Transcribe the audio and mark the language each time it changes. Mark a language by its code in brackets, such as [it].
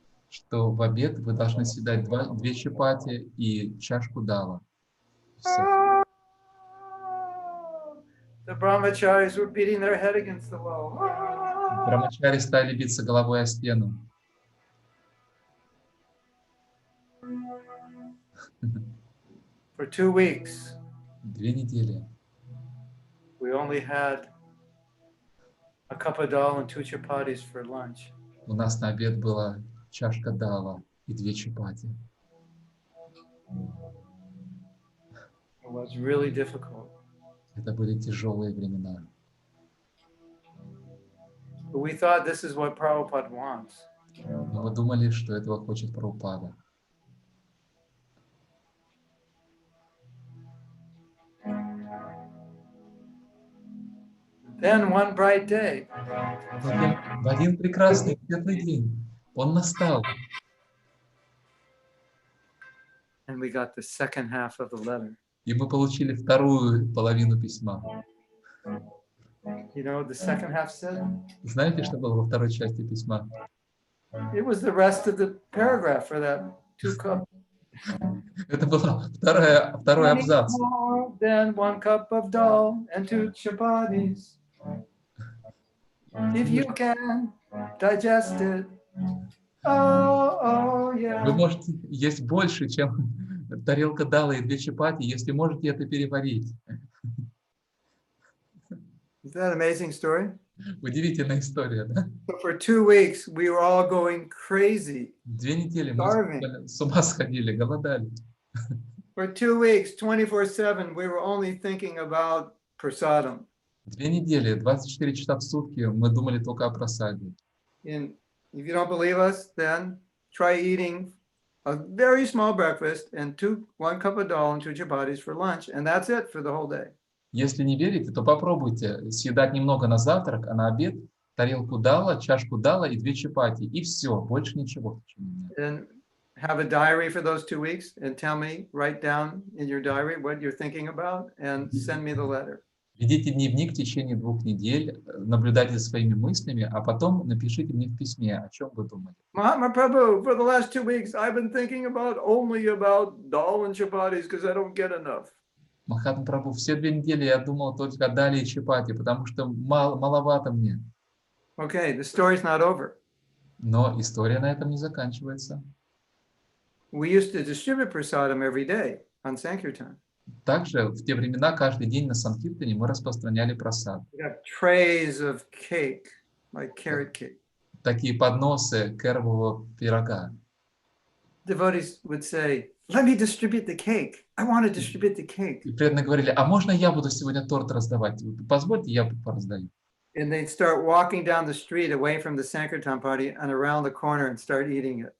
[ru] что в обед вы должны съедать 2 чапати и чашку дала. Всё. [en] The brahmacharis were beating their head against the wall. [ru] Брамачари стали биться головой о стену. [en] For 2 weeks, [ru] 2 недели [en] we only had a cup of dal and 2 chapatis for lunch. [ru] у нас на обед была чашка дала и 2 чапати. [en] It was really difficult. [ru] Это были тяжелые времена. [en] But we thought this is what Prabhupada wants. [ru] Но мы думали, что этого хочет Прабхупада. [en] Then one bright day, [ru] В один прекрасный светлый день он настал, [en] and we got the second half of the letter. [ru] и мы получили вторую половину письма. [en] You know what the second half said? [ru] Знаете, что было во второй части письма? [en] It was the rest of the paragraph for that 2 cup. [ru] Это был второй абзац. [en] More than 1 cup of dal and 2 chapatis. If you can digest it. Oh, yeah. [ru] Вы можете есть больше, чем тарелка дала и 2 чапати, если можете это переварить. [en] Is that an amazing story? [ru] Удивительная история, да? [en] So for 2 weeks, we were all going crazy. [ru] 2 недели мы [en] Starving. [ru] с ума сходили, голодали. [en] For 2 weeks, 24/7, we were only thinking about prasadam. [ru] 2 недели, 24 часа в сутки мы думали только о просаде. [en] And if you don't believe us, then try eating a very small breakfast and 1 cup of dal and 2 chapatis for lunch, and that's it for the whole day. [ru] Если не верите, то попробуйте съедать немного на завтрак, а на обед тарелку дала, чашку дала и 2 чапати. И все, больше ничего в течение дня. [en] And have a diary for those 2 weeks and tell me, write down in your diary what you're thinking about and send me the letter. [ru] Ведите дневник в течение 2 недель, наблюдайте за своими мыслями, а потом напишите мне в письме, о чем вы думали. [en] Mahatma Prabhu, for the last 2 weeks, I've been thinking only about dal and chapatis because I don't get enough. [ru] Махатма Прабху, все 2 недели я думал только о дали и чапати, потому что маловато мне. [en] Okay, the story's not over. [ru] Но история на этом не заканчивается. [en] We used to distribute prasadam every day on Sankirtan. [ru] Также в те времена каждый день на Санкиртане мы распространяли прасад. [en] We got trays of cake, like carrot cake. [ru] Такие подносы кэрового пирога. [en] Devotees would say, let me distribute the cake. I want to distribute the cake. [ru] И преданные говорили, а можно я буду сегодня торт раздавать? Позвольте, я пораздаю. [en] And they'd start walking down the street away from the Sankirtan party and around the corner and start eating it.